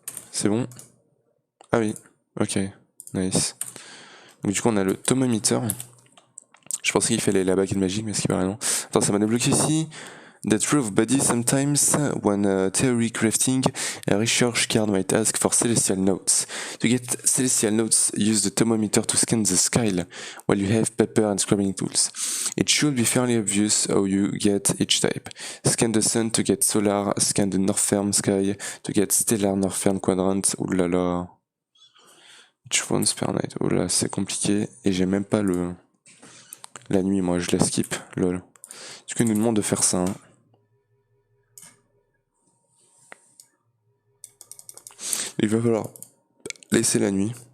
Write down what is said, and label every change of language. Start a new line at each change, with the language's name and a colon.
French: C'est bon? Ah oui. Ok. Nice. Donc du coup on a le thermometer. Je pensais qu'il fallait la baguette magique, mais ce qui paraît non. Attends, ça m'a débloqué ici.
English: That rule of body sometimes, when theory crafting, a research card might ask for celestial notes. To get celestial notes, use the thermometer to scan the sky while you have paper and scribbling tools. It should be fairly obvious how you get each type. Scan the sun to get solar, scan the northern sky to get stellar northern quadrant.
French: Ouh là là.
English: Each one's per night.
French: Oh là, c'est compliqué. Et j'ai même pas la nuit, moi, je la skip. Lol. Du coup, il nous demande de faire ça. Il va falloir laisser la nuit.